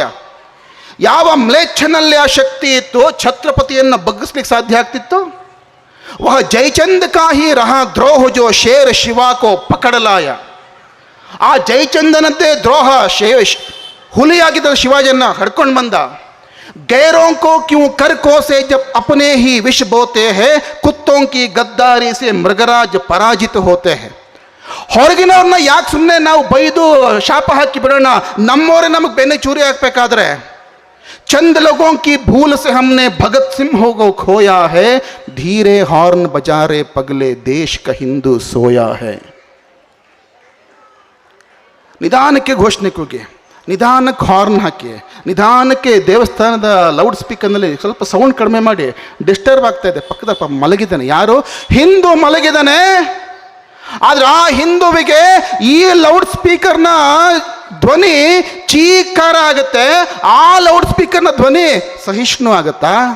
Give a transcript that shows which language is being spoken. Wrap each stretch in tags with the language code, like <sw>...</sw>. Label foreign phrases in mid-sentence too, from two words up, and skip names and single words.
<kn>ಯಾವ ಮ್ಲೇಚ್ಛನಲ್ಲಿ ಆ ಶಕ್ತಿ ಇತ್ತು, ಛತ್ರಪತಿಯನ್ನು ಬಗ್ಗಿಸ್ಲಿಕ್ಕೆ ಸಾಧ್ಯ ಆಗ್ತಿತ್ತು?</kn> <hi>वह जयचंद काही रहा द्रोह जो शेर शिवा को पकड़ लाया.</hi> <kn>ಆ ಜಯಚಂದನದ್ದೇ ದ್ರೋಹ, ಹುಲಿಯಾಗಿದ್ದ ಶಿವಾಜಿಯನ್ನು ಹಡ್ಕೊಂಡು ಬಂದ.</kn> <hi>गैरों को क्यों कर कोसे जब अपने ही विष बोते हैं, कुत्तों की गद्दारी से मृगराज पराजित होते हैं.</hi> <kn>ಹೊರಗಿನವ್ರನ್ನ ಯಾಕೆ ಸುಮ್ಮನೆ ನಾವು ಬೈದು ಶಾಪ ಹಾಕಿ ಬಿಡೋಣ, ನಮ್ಮವರೇ ನಮಗೆ ಬೆನ್ನೆ ಚೂರಿ ಹಾಕಬೇಕಾದ್ರೆ.</kn> <hi>चंद लोगों की भूल से हमने भगत सिंह को खोया है, धीरे हॉर्न बजा रे पगले देश का हिंदू सोया है.</hi> <kn>ನಿಧಾನಕ್ಕೆ ಘೋಷಣೆ ಕೂಗಿ, ನಿಧಾನಕ್ಕೆ ಹಾರ್ನ್ ಹಾಕಿ, ನಿಧಾನಕ್ಕೆ ದೇವಸ್ಥಾನದ ಲೌಡ್ ಸ್ಪೀಕರ್ನಲ್ಲಿ ಸ್ವಲ್ಪ ಸೌಂಡ್ ಕಡಿಮೆ ಮಾಡಿ, ಡಿಸ್ಟರ್ಬ್ ಆಗ್ತಾ ಇದೆ. ಪಕ್ಕದ ಮಲಗಿದ್ದಾನೆ, ಯಾರು? ಹಿಂದೂ ಮಲಗಿದ್ದಾನೆ. ಆದರೆ ಆ ಹಿಂದುವಿಗೆ ಈ ಲೌಡ್ ಸ್ಪೀಕರ್ನ ಧ್ವನಿ ಚೀಕಾರ ಆಗುತ್ತೆ, ಆ ಲೌಡ್ ಸ್ಪೀಕರ್ನ ಧ್ವನಿ ಸಹಿಷ್ಣು ಆಗುತ್ತಾ?</kn>